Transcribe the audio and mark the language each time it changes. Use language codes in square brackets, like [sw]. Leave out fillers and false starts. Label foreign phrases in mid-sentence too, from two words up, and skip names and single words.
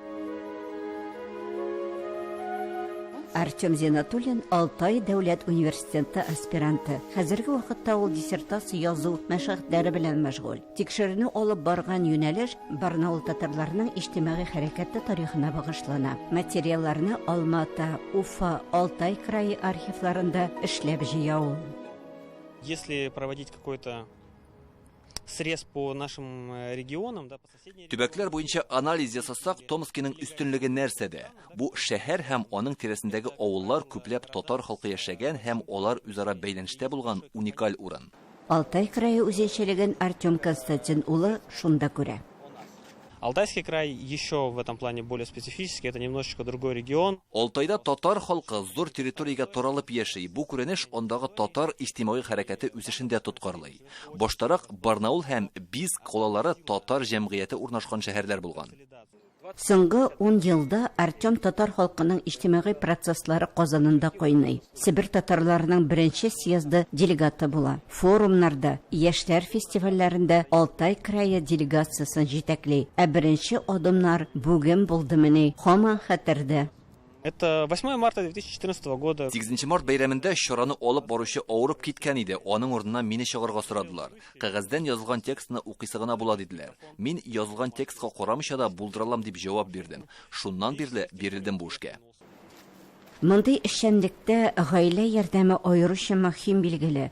[tt] Артем Зинатуллин Алтай дәүләт университеты аспиранты. Хәзерге вакытта ул диссертация язу мәшәгатьләре белән мәшгуль. Тикшеренү алып барган юнәлеш Барнаул татарларының иҗтимагый хәрәкәте тарихына багышлана. Материалларны Алмата, Уфа, Алтай крае архивларында эшләп җыя ул. [ru] Если проводить какой-то срез по нашим регионам, да, по соседним... [tt] Төбәкләр буенча анализ ясасак, Томскиның өстенлеге нәрсәдә? Бу шәһәр һәм аның тирәсендәге авыллар күпләп татар халкы яшәгән һәм алар үзара бәйләнештә булган уникаль урын. Алтай крае үзенчәлеген Артем Константин улы шунда күрә. [ru] Алтайский край еще в этом плане более специфический, это немножечко другой регион. [tt] Алтайда татар халкы зур территориягә таралып яши. Бу күренеш андагы татар иҗтимагый хәрәкәте үсешендә тоткарлый. Баштарак Барнаул һәм Биск калалары татар җәмгыяте урнашкан шәһәрләр булган. Соңгы 10 елда Артем татар халкының иҗтимагый процесслары Казанында кайный. Сибир татарларының беренче съезды делегаты була. Форумнарда, яшьләр фестивальләрендә Алтай крае делегациясын җитәкли. Ә беренче адымнар бүген булдымыни? Һаман хәтердә. [ru] Это 8 марта 2014 года. [tt] 8 март бәйрәмендә чараны алып баручы авырып киткән иде. Аның урынына мине чыгарга сорадылар. Кәгазьдән язылган текстны укыйсы гына була диделәр. Мин язылган текстка карамыйча да булдыралам дип җавап бирдем. Шуннан бирле бирелдем бу эшкә. Мондый эшчәнлектә гаилә ярдәме аеруча мөһим билгеле.